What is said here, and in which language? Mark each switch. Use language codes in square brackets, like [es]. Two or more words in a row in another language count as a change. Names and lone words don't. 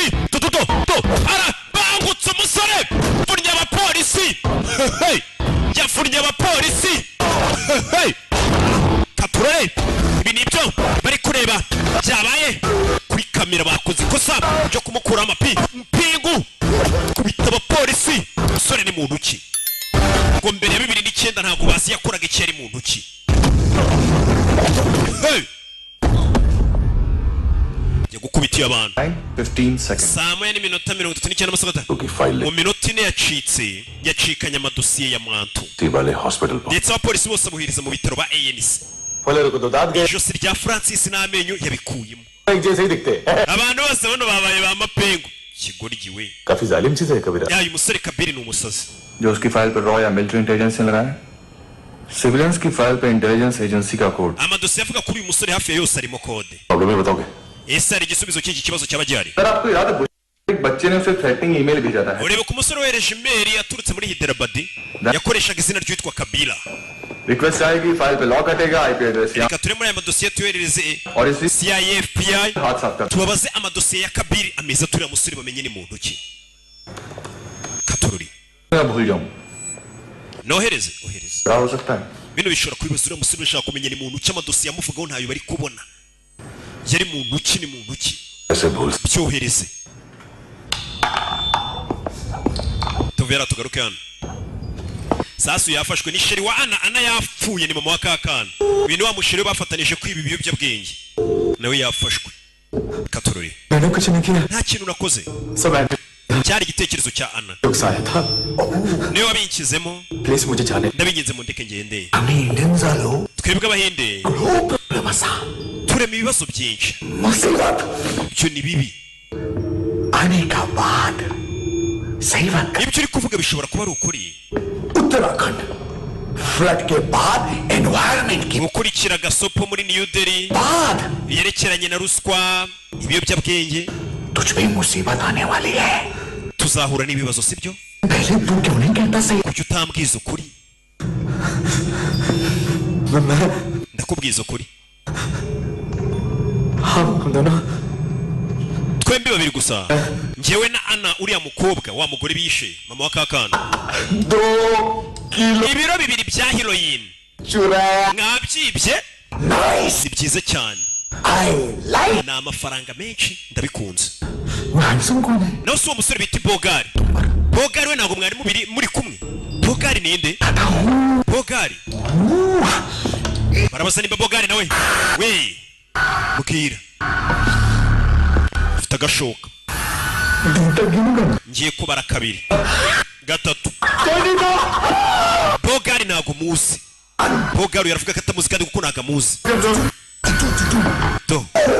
[rw] do ara bangutse umusore furnya aba polisi hey yafurnya aba polisi hey kapure ibi nibyo bari kureba byabaye kuri kamera bakoze ikosa ryo kumukura amapingu kubita aba polisi sore ni muntu ki ngo mbere ya 2009 ntabwo basi yakoraga icyari mu ntoki hey yagukubitiye abantu 15 seconds saa 1:39 [hi] क्योंकि फाइल [rw] mu minota ine yacikanye amadosiye ya mwantu [hi] वाले हॉस्पिटल पर [rw] ndetse abapolisi bose abuhiriza mu bitaro ba ANC [hi] पहले रुको तो दांत गए [rw] ijosi rya Francis n'amenyo yabikuyemo [hi] एक जैसे ही दिखते हैं [rw] abantu bose bano babaye ba mapengu kigoryi we [hi] काफी जालिम चीज है कबीरा [rw] ya uyu musore Kabiri ni umusazi [hi] जो उसकी फाइल पर रॉ या [en] military intelligence [hi] से लगा है सिविलियंस की फाइल पर [en] intelligence agency [hi] का कोड [rw] amadosiye avuga kuri uyu musore hafi ya yose arimo kode [hi] प्रॉब्लम है बताओगे [rw] ese hari igisubizo cy'iki kibazo cy'abajyari [hi] सर आपको याद है एक बच्चे ने उसे [en] threatening email [hi] भेजा था [rw] urebe ku musore wereje email yaturutse muri Hyderabad yakoreshaga izina ryitwa Kabila [hi] रिक्वेस्ट आएगी फाइल पे लॉक कटेगा [en] IP address [hi] या reka turemo aya madosiye tuyoherereze और इसी CIA FBI हाथ साफ कर [rw] tubabaze amadosiye ya Kabiri ameza turiya musore bamenye ni muntu ki Katururi [hi] मैं भूल जाऊं [rw] nohereze ohereze [hi] क्या हो सकता है [rw] bino bishobora kwibaza uriya musore ushaka kumenya ni muntu ki amadosiye amuvugaho ntayo bari kubona yari muntu ki ni muntu ki [hi] ऐसे भूल [rw] byohereze tuvera tugaruke hano Sasu yafashwe ni sheri wa Ana yapfuye ni mama wa kakana ibintu wa musheri bafatanije kwiba ibiyobyabwenge nawe yafashwe Katururi [hi] मैंने कुछ नहीं किया [rw] nta kintu nakoze [hi] सब [rw] cyari igitekerezo cya Ana [hi] नुकसान था [rw] niwe wabinkizemo [hi] प्लीज मुझे जाने [rw] ndabinginze mu ndeke ngende [hi] हमने इंडियन वालों [rw] twebwe abahinde turema ibibazo byinshi [hi] मुसीबत [rw] ibyo ni bibi [hi] आने का बाद सही वक्त [rw] ibyo uri kuvuga bishobora kuba ari ukuri [hi] उत्तराखंड फ्लड के बाद एनवायरनमेंट की [rw] gukurikira gasopo muri New Delhi [hi] बाद [rw] yerekeranye na ruswa ibiyobyabwenge [hi] तुझ पे मुसीबत आने वाली है [rw] tuzahura n'ibibazo sibyo [hi] पहले तू क्यों नहीं कहता सही [rw] kuki utambwiza ukuri ndakubwiza ukuri [hi] हम दोनों [rw] twembi babiri gusa njyewe na Anna uriya mukobwa wa mugore bishe mama wa kakana [hi] 2 किलो [rw] ibiro bibiri bya heroin [hi] चुराया [rw] mwabyibye [en] नाइस [rw] si byiza cyane [en] I like [rw] ni amafaranga menshi ndabikunze [hi] हैंडसम कौन है [rw] nawe si uwo musore bita Bogari Bogari we ntabwo mwari muri kumwe Bogari ni nde Bogari barabasa nimba Bogari nawe we mukira ufite agashoka ngiye kubara kabiri gatatu Bogari ntabwo muzi Bogari yaravuga ko atamuzi kandi kuko ntabwo amuzi do